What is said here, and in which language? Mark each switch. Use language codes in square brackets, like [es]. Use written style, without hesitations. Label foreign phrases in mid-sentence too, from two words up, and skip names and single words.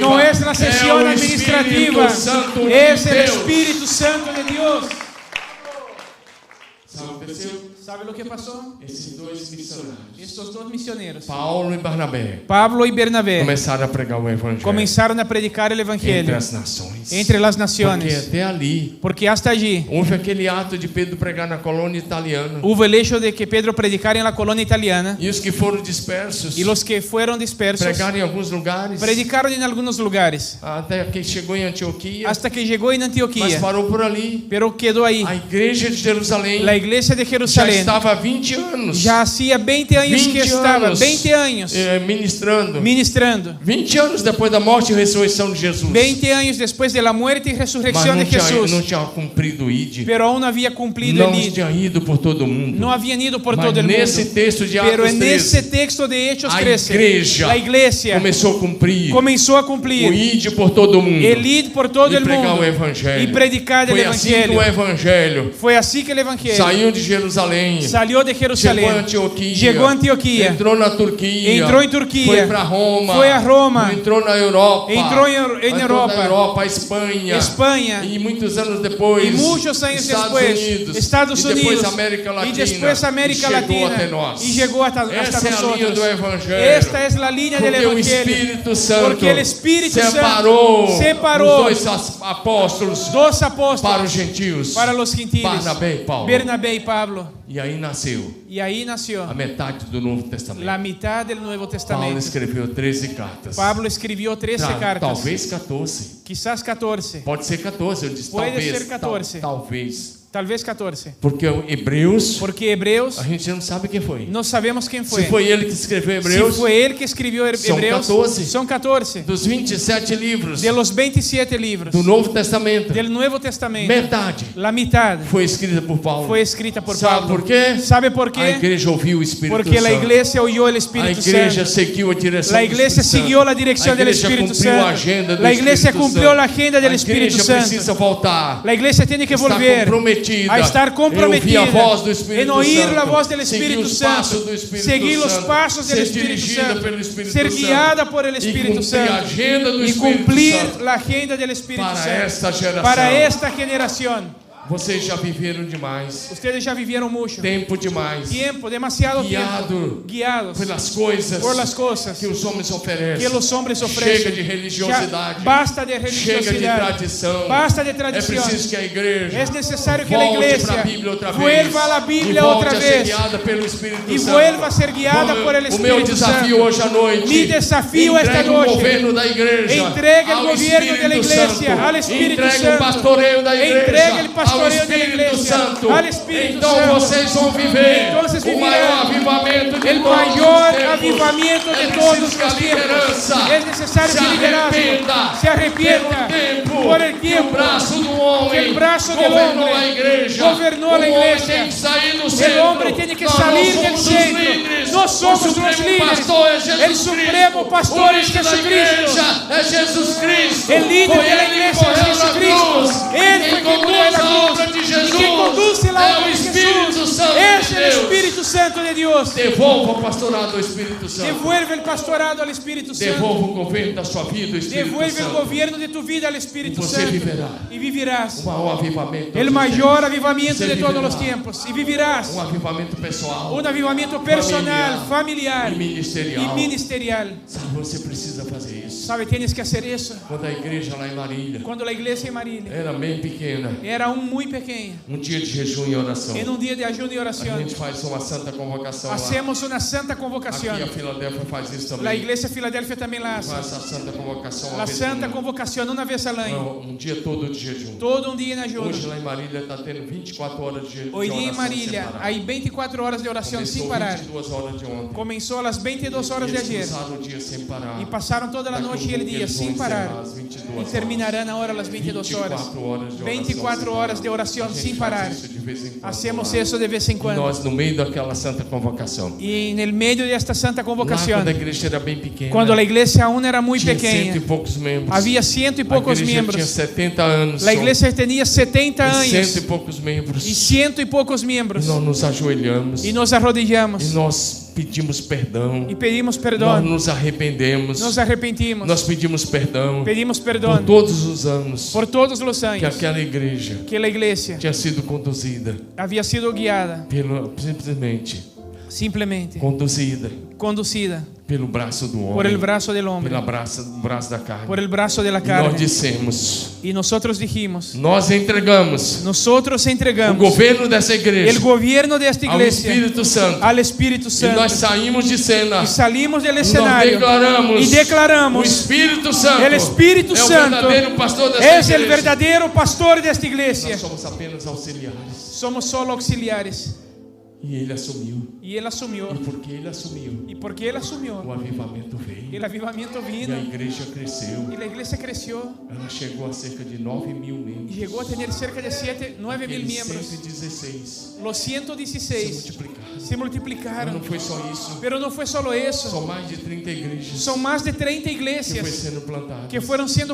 [es] No es la sesión [pt] é o [es] administrativa, [pt] Espírito Santo de [es] es el [pt] Deus. [es] Espíritu Santo de Dios. [pt] Sabe o que aconteceu? [es] ¿Sabe lo que pasó? [pt] Esses dois missionários, [es] Estos dos misioneros, [pt] Paulo e Barnabé, [es] Pablo y Bernabé, [pt] começaram a pregar o evangelho [es] comenzaron a predicar el [pt] entre [es] evangelio [pt] as nações. [es] entre las [pt] Porque [es] naciones. [pt] até ali [es] Porque hasta allí [pt] houve aquele ato de Pedro pregar na colônia italiana. [es] hubo el hecho de que Pedro predicara en la colonia italiana [pt] E os que foram dispersos [es] y los que fueron dispersos [pt] pregaram em alguns lugares, [es] predicaron en algunos lugares [pt] até que chegou em Antioquia, [es] hasta que llegó en [pt] mas [es] Antioquía, [pt] parou por ali. [es] pero quedó ahí. [pt] A igreja de Jerusalém [es] La iglesia de [pt] já [es] Jerusalén [pt] estava há 20 anos [es] ya hacía 20 años que [pt] 20 [es] estaba, [pt] anos, [es] 20 años [pt] ministrando. [es] ministrando. [pt] 20 anos depois da morte e ressurreição de Jesus. [es] 20 años después de la muerte y [pt] Mas [es] resurrección de [pt] não [es] Jesús, [pt] tinha cumprido o ID. [es] pero aún no había cumplido [pt] Não [es] el id. [pt] tinha ido por todo mundo. [es] No habían ido por [pt] Mas [es] todo el [pt] nesse [es] mundo. [pt] texto de [es] Pero [pt] Atos [es] en [pt] 13, [es] ese texto de Hechos [pt] a [es] 13, [pt] igreja [es] la iglesia [pt] começou a cumprir [es] comenzó a [pt] o [es] cumplir [pt] ID por todo mundo. [es] el id por todo [pt] E [es] el [pt] pregar [es] mundo [pt] o evangelho. [es] y predicar el [pt] Foi assim que o [es] evangelio. [pt] evangelho [es] Fue así que el evangelio [pt] saiu de Jerusalém, [es] salió de Jerusalén, [pt] chegou a Antioquia, [es] llegó a Antioquía, [pt] entrou na Turquia, [es] entró en Turquía, [pt] foi para Roma, [es] fue a Roma, [pt] entrou na Europa, [es] entró en [pt] entrou na [es] Europa, [pt] Europa, Espanha, Espanha, e muitos anos depois, [es] y muchos años [pt] Estados [es] después, [pt] Unidos, [es] Estados [pt] e depois [es] Unidos, [pt] América Latina, [es] y después América [pt] e chegou [es] Latina, [pt] até nós. [es] y llegó hasta [pt] Essa é a linha [es] nosotros. [pt] do evangelho. [es] Esta es la línea del [pt] Porque o [es] evangelio. [pt] Espírito Santo [es] Porque el Espíritu [pt] separou [es] Santo separou [pt] os dois apóstolos [es] dos [pt] para os [es] apóstolos [pt] gentios, [es] para los gentiles, [pt] Barnabé e Paulo. [es] Bernabé y Pablo. [pt] E aí nasceu [es] Y ahí nació [pt] a metade do Novo Testamento. [es] la mitad del Nuevo [pt] Paulo [es] Testamento. [pt] escreveu 13 cartas. [es] Pablo escribió 13 cartas, [pt] Talvez 14. [es] quizás 14, [pt] Pode ser 14, eu disse [es] Puede [pt] talvez. [es] ser 14. [pt] Talvez. [es] tal vez 14. [pt] Porque Hebreus, [es] Porque Hebreos [pt] a gente não sabe quem foi. [es] no sabemos quién fue. [pt] Se foi ele que escreveu Hebreus, [es] Si fue él que escribió Son Hebreos, [pt] 14. [es] son 14. [pt] dos 27 livros [es] De los 27 libros [pt] do Novo Testamento, [es] del Nuevo Testamento, [pt] metade [es] la mitad [pt] foi escrita por Paulo. [es] fue escrita por [pt] Sabe [es] Pablo. [pt] por quê? [es] ¿Sabe por [pt] A [es] qué? [pt] igreja ouviu o Espírito [es] Porque la [pt] Santo. [es] iglesia oyó el [pt] A [es] Espíritu [pt] igreja [es] Santo. [pt] seguiu a direção [es] La [pt] do [es] iglesia [pt] Espírito [es] siguió la [pt] Santo. [es] dirección [pt] A [es] del [pt] igreja [es] Espíritu [pt] cumpriu a [es] Santo. [pt] agenda do [es] La iglesia [pt] Espírito [es] cumplió [pt] Santo. [es] la agenda del Espíritu [pt] A igreja precisa [es] Santo. [pt] voltar. [es] La iglesia tiene que [pt] Está [es] volver [pt] comprometida [es] a estar [pt] em ouvir a [es] comprometida [pt] voz do Espírito [es] en oír [pt] Santo, [es] la voz del [pt] seguir [es] Espíritu [pt] os passos [es] Santo, [pt] do Espírito [es] seguir los [pt] Santo, [es] pasos del [pt] ser [es] Espíritu [pt] dirigida [es] Santo, [pt] pelo Espírito [es] ser [pt] Santo [es] guiada por el [pt] e [es] Espíritu [pt] cumprir a [es] Santo [pt] agenda do [es] y [pt] Espírito [es] cumplir [pt] Santo [es] la agenda del Espíritu [pt] para [es] Santo [pt] esta geração. [es] para esta generación. [pt] Vocês já viveram demais, [es] Ustedes ya vivieron mucho [pt] tempo demais, [es] tiempo, demasiado tiempo, guiados [pt] pelas coisas [es] por las cosas [pt] que os homens oferecem. [es] que los hombres ofrecen. [pt] Chega de religiosidade. [es] Ya basta de [pt] Chega de [es] religiosidad, [pt] tradição. [es] basta de [pt] É [es] tradición. [pt] preciso que a igreja [es] Es necesario que la [pt] volte [es] iglesia [pt] para a Bíblia outra vez. [es] vuelva a la Biblia [pt] e volte [es] otra [pt] a ser [es] vez [pt] guiada pelo Espírito [es] y [pt] Santo. [es] vuelva a ser guiada por el [pt] O meu [es] Espíritu [pt] desafio [es] Santo. [pt] hoje à noite. [es] Mi desafío esta [pt] entregue o [es] noche. [pt] governo da igreja. [es] Entregue el [pt] ao [es] gobierno de la [pt] Espírito [es] iglesia [pt] Santo. [es] al Espíritu [pt] Entregue [es] Santo. [pt] o pastoreio da igreja. [es] Entregue el pastoreo [pt] ao [es] de la [pt] Espírito [es] iglesia [pt] Santo. [es] al Espíritu [pt] Então [es] Santo. [pt] vocês vão viver [es] Entonces [pt] o maior avivamento de [es] el [pt] todos [es] mayor [pt] os tempos. [es] avivamiento de [pt] É [es] todos [pt] preciso que a [es] los tiempos. [pt] liderança [es] Es necesario [pt] se [es] que el liderazgo [pt] arrependa [es] se arrepienta por el [pt] que o [es] tiempo [pt] braço do [es] que [pt] homem [es] el brazo del [pt] governou [es] hombre [pt] a igreja. [es] gobernó la [pt] O homem [es] iglesia. [pt] tem que sair do [es] El [pt] centro. [es] hombre tiene que [pt] Nós [es] salir [pt] não [es] del [pt] somos os [es] centro. [pt] líderes. [es] No somos [pt] o [es] los [pt] supremo [es] líderes. [pt] pastor é Jesus [es] El supremo [pt] Cristo. [es] pastor [pt] o [es] es [pt] líder da [es] Jesucristo. [pt] igreja é Jesus Cristo. [es] El líder [pt] Foi [es] de la [pt] ele que [es] iglesia es [pt] morreu na [es] Jesucristo. [pt] cruz. [es] Él [pt] Quem [es] fue quien murió [pt] conduz [es] en la [pt] a [es] cruz. [pt] obra de [es] Y [pt] Jesus [es] quien conduce la [pt] é [es] obra [pt] o [es] de [pt] Espírito [es] Jesús [pt] Santo [es] es [pt] de [es] el [pt] Deus. [es] Espíritu Santo de Dios. [pt] Devolva o pastorado ao Espírito Santo. [es] Devuelve el pastorado al Espíritu Santo. [pt] Devolva o governo da sua vida ao Espírito [es] Devuelve el [pt] Santo. [es] gobierno de tu vida al Espíritu [pt] Você [es] Santo. [pt] viverá. [es] Y vivirás [pt] O maior avivamento. [es] el [pt] dos [es] mayor [pt] tempos. [es] avivamiento [pt] Você [es] de todos los [pt] viverá. [es] tiempos. Y vivirás [pt] Um avivamento pessoal. [es] un avivamiento personal, familiar [pt] e ministerial. [es] y ministerial. [pt] Sabe, você precisa fazer isso. [es] ¿Sabe? Tienes que hacer eso. [pt] Quando a igreja lá em Marília [es] Cuando la iglesia en Marília [pt] era bem pequena, [es] era aún muy pequeña, [pt] dia de jejum e oração, [es] en un día de ayuno y [pt] a [es] oración, [pt] gente faz uma santa convocação lá. [es] hacemos una santa [pt] Aqui [es] convocación. [pt] a Filadélfia faz isso também. [es] La iglesia de Filadelfia también la hace. [pt] Faz essa santa convocação uma [es] La [pt] vez por [es] santa [pt] ano. [es] convocación una vez al año. [pt] Dia todo de jejum. [es] Todo un día en ayuno. [pt] Hoje lá em Marília está tendo 24 horas de [es] Hoy día en [pt] oração [es] Marília [pt] sem parar. [es] hay 24 horas de oración [pt] Começou [es] sin parar. [pt] 22 horas de ontem. [es] Comenzó a las 22 horas de [pt] Eles [es] ayer [pt] passaram o dia sem parar. [es] y pasaron toda la [pt] Daqui a [es] noche y el [pt] pouco [es] día [pt] eles vão [es] sin parar. [pt] encerrar às 22 [es] Y [pt] horas. [es] terminarán ahora las 22 horas. [pt] 24 horas de oração [es] 24 [pt] sem [es] horas de [pt] parar. [es] oración [pt] A gente [es] sin [pt] faz [es] parar. [pt] isso de vez em quando [es] Hacemos [pt] lá. [es] eso de vez en cuando. [pt] Nós no meio daquela santa convocação. [es] Y en el medio de esta santa [pt] Lá [es] convocación, [pt] quando a igreja era bem pequena. [es] cuando la iglesia aún era muy [pt] tinha cento [es] pequeña, [pt] e poucos membros. [es] había ciento y pocos [pt] a igreja tinha [es] miembros. [pt] 70 anos. [es] La [pt] só. [es] iglesia tenía 70 [pt] E cento e [es] años [pt] poucos membros. [es] y ciento y pocos [pt] E [es] miembros. [pt] nós nos ajoelhamos. [es] Y nos arrodillamos [pt] E nós pedimos perdão. [es] Y pedimos perdón. [pt] Nós nos arrependemos. [es] Nos arrepentimos. [pt] Nós pedimos perdão. [es] Pedimos perdón [pt] por todos os anos. [es] por todos los [pt] que [es] años [pt] aquela igreja [es] que la iglesia [pt] tinha sido conduzida. [es] había sido guiada. [pt] Simplesmente [es] conducida [pt] pelo braço do homem, [es] por el brazo del hombre, [pt] pelo braço da carne. [es] por el brazo de la [pt] E [es] carne. [pt] nós dissemos, [es] Y nosotros dijimos, [pt] nós entregamos o governo dessa igreja, [es] el gobierno de esta iglesia [pt] ao Espírito Santo. [es] al Espíritu [pt] E [es] Santo. [pt] nós saímos de cena. [es] Y salimos del [pt] Nós [es] escenario [pt] declaramos, [es] y declaramos, [pt] o Espírito Santo [es] el Espíritu [pt] é o [es] Santo [pt] verdadeiro pastor dessa [es] es [pt] igreja. [es] el verdadero pastor de esta iglesia. [pt] Nós somos apenas auxiliares. [es] Somos solo auxiliares. [pt] E ele assumiu. [es] Y Él asumió. [pt] E porque ele assumiu, [es] Y porque Él asumió, [pt] o avivamento veio. [es] el avivamiento [pt] E [es] vino [pt] a igreja cresceu. [es] y la iglesia creció [pt] Ela chegou a cerca de 9.000 [es] y [pt] membros. [es] llegó a tener cerca de 9 mil [pt] Aqueles [es] miembros. [pt] 116 [es] Los [pt] se [es] 116 [pt] multiplicaram. [es] se [pt] Mas [es] multiplicaron. [pt] não foi só isso. [es] Pero no fue solo eso. [pt] São mais de 30 igrejas [es] Son más de 30 [pt] que foi [es] iglesias [pt] sendo plantadas. [es] que fueron siendo